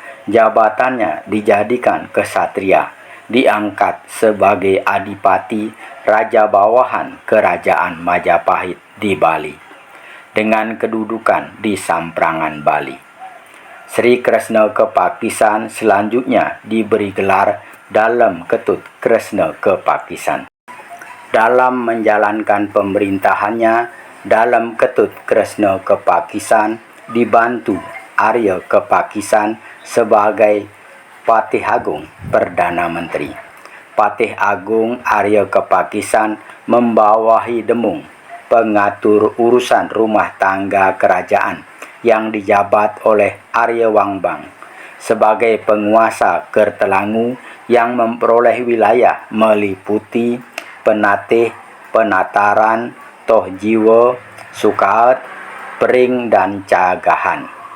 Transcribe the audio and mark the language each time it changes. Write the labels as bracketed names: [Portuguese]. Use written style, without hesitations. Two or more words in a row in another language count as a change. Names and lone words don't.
[Indonesian] Jabatannya dijadikan kesatria, diangkat sebagai adipati raja bawahan kerajaan Majapahit di Bali, dengan kedudukan di Samprangan Bali. Sri Kresna Kepakisan selanjutnya diberi gelar Dalem Ketut Kresna Kepakisan. Dalam menjalankan pemerintahannya, Dalem Ketut Kresna Kepakisan dibantu Arya Kepakisan sebagai Patih Agung Perdana Menteri. Patih Agung Arya Kepakisan membawahi Demung, pengatur urusan rumah tangga kerajaan yang dijabat oleh Arya Wangbang, sebagai penguasa Kertelangu yang memperoleh wilayah meliputi Penatih, Penataran, Tohjiwa, Sukaet, Pering, dan Cagahan.